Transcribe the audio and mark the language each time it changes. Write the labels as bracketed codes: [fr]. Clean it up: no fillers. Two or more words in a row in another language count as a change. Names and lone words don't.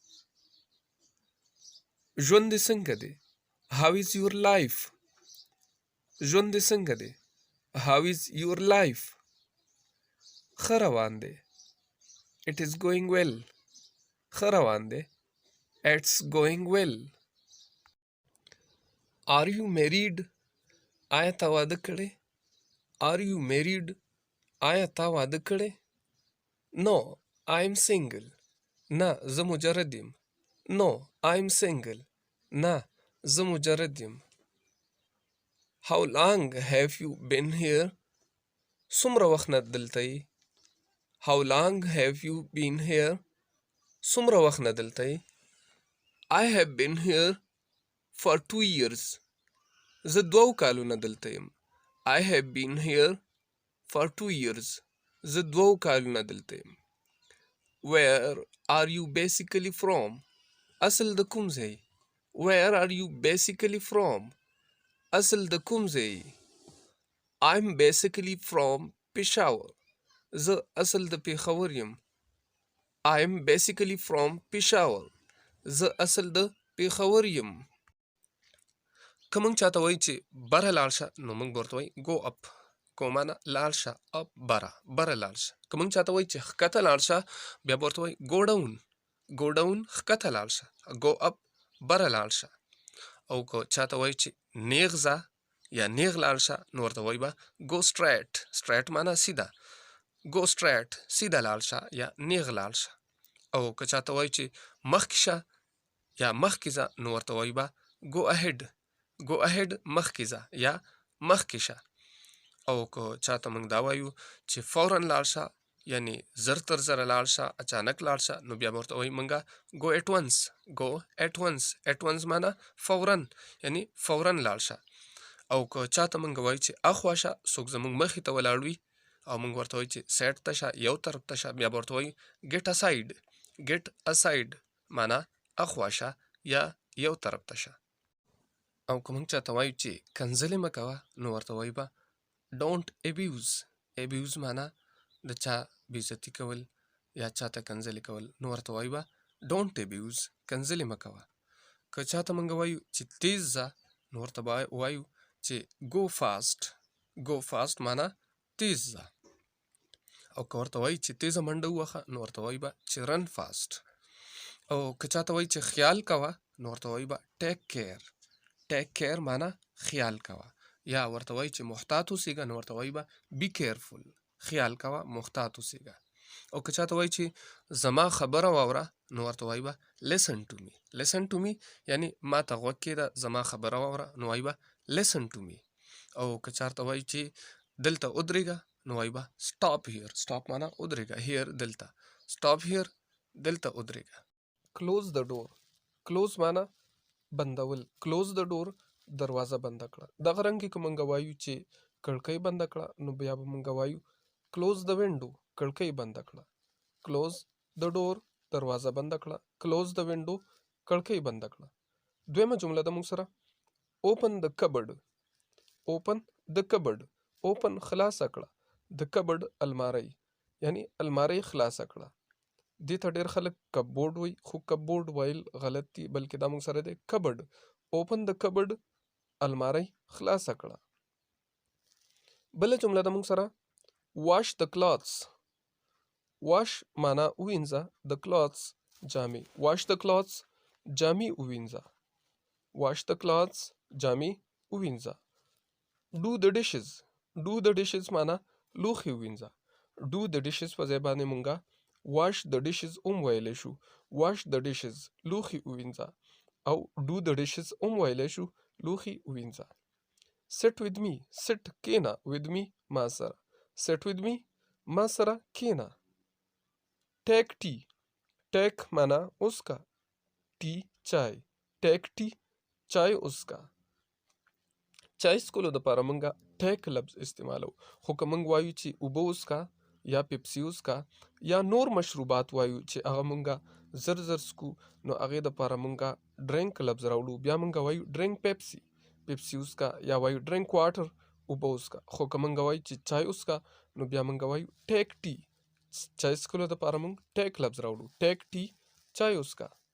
[ps] ژوند دې څنګه دی؟ [en] How is your life? [ps] ژوند دې څنګه دی؟ [en] How is your life? [ps] ښه روان دی. [en] It is going well. [ps] ښه روان دی. [en] It's going well. Are you married? [ps] آیا تا واده کړی؟ [en] Are you married? [ps] آیا تا واده کړی؟ [en] No, I am single. [ps] نه زه مجرد یم. [en] No, I am single. [ps] نه زه مجرد یم. [en] How long have you been here? [ps] څومره وخت نه دلته یې؟ [en] How long have you been here? [ps] څومره وخت نه دلته یې؟ [en] I have been here for 2 years. [ps] زه 2 کالونه دلته یم. [en] I have been here for 2 years. [ps] زه 2 کالونه دلته یم. [en] Where are you basically from? [ps] اصل د کوم ځای؟ [en] Where are you basically from? [ps] اصل د کوم ځای؟ [en] I'm basically from Peshawar. [ps] زه اصل د پېښور یم. [en] I'm basically from Peshawar. [ps] زه اصل د پېښور یم. که موږ چاته وایو چې بره لاړ شه نو موږ به ورته وایو [en] go up. [ps] کو معنی لاړ شه up بره لاړ شه. که موږ چاته وایو چې ښکته لاړ شه بیا به ورته وایو [en] go down. go down [ps] ښکته لاړ شه. [en] go up [ps] بره لاړ شه. او که چاته وایو چې نیغ ځه یا نیغ لاړ شه نو ورته وایو به [en] go straight. [ps] straight معنی سیده. [en] go straight [ps] سیده لاړ شه یا نیغ لاړ شه. او که چاته وایو چې مخکې شه یا مخکې ځه نو ورته وایو به [en] go ahead. go ahead [ps] مخکې ځه یا مخکې شه. او که چاته موږ دا وایو چې فوراً لاړ شه یعنی زر تر زره لاړ شه اچانک لاړ شه نو بیا به ورته وایو موږ [en] go at once. go at once. at once [ps] معنی فوراً یعنی فوراً لاړ شه. او که چاته موږ وایو چې اخوا شه څوک زموږ مخې ته ولاړ وي او موږ ورته وایو چې سایډ ته شه یو طرف ته شه بیا به ورته وایو [en] get aside. get aside [ps] معنی اخوا شه یا یو طرف ته شه. او که موږ چاته وایو چې کنځلې مه کوه نو ورته وایو به [en] don't abuse. [ps] abuse معنی د چا بېعزتي کول یا چاته کنځلې کول نو ورته وایو به [en] don't abuse. [ps] کنځلې مه کوه. که چاته موږ وایو چې تیز ځه نو ورته به وایو چې [en] go fast. go fast [ps] معنی تیز ځه. او که ورته وایو چې تیزه منډه ووهه نو ورته وایو به چې [en] run fast. [ps] او که چاته وایو چې خیال کوه نو ورته وایو به [en] take care. take care [ps] معنی خیال کوه. یا ورته وایو چې محتاط اوسېږه نو ورته وایو به [en] be careful. [ps] خیال کوه محتاط اوسېږه. او که چاته وایو چې زما خبره واوره نو ورته وایو به [en] listen to me. listen to me [ps] یعنی ما ته غوږ کېږده زما خبره واوره نو وایو به [en] listen to me. [ps] او که چاته وایو چې دلته ودرېږه نو وایو به [en] stop here. [ps] stop معنی ودرېږه. here دلته. [en] stop here [ps] دلته ودرېږه. [en] close the door. close [ps] معنی بندول. [en] close the door [ps] دروازه بنده کړه. دغه رنګې که موږ وایو چې کړکۍ بنده کړه نو بیا به موږ وایو [en] close the window. [ps] کړکۍ بنده کړه. [en] close the door [ps] دروازه بنده کړه. [en] close the window [ps] کړکۍ بنده کړه. دویمه جمله ده موږ سره [en] open the cupboard. open the cupboard. open [ps] خلاصه کړه. [en] the cupboard [ps] الماری یعنی الماری خلاصه کړه. دې ته ډېر خلک کپبورډ وایي خو کپبورډ ویل غلط دي بلکې دا موږ سره دی cupboard. [en] open the cupboard [ps] الماری خلاصه کړه. بله جمله ده موږ سره [en] wash the clothes. [ps] wash معنا ووینځه [en] the clothes [ps] جامې. [en] wash the clothes [ps] جامې ووینځه. [en] wash the clothes [ps] جامې ووینځه. [en] do the dishes. do the dishes [ps] معنا لوښي ووینځه. [en] do the dishes [ps] په ځای باندې مونږه [en] wash the dishes [ps] ویلی شو. [en] wash the dishes [ps] لوښي ووینځه او [en] do the dishes [ps] ویلی شو لوښي ووینځه. [en] sit with me sit کینا with me [ps] ما سره [en] sit with me [ps] ما سره کینا [en] take tea take [ps] معنا اسکا [en] tea چای take tea [ps] چای اسکا چای سکولو دپاره مونږه ټیک لفظ استعمالو خو که مونږ وایو چې اوبه وڅښه یا پیپسي وڅښه یا نور مشروبات وایو چې هغه مونږه زر زر سکو نو هغې دپاره مونږه ډرینک لفظ راوړو بیا مونږه وایو ډرینک پیپسي پیپسي وڅښه یا وایو [en] drink water [ps] اوبه وڅښه خو که مونږه وایو چې چای وڅښه نو بیا مونږه وایو [en] take tea [ps] چای څښلو دپاره مونږ ټیک لفظ راوړو [en] take tea [ps] چای وڅښه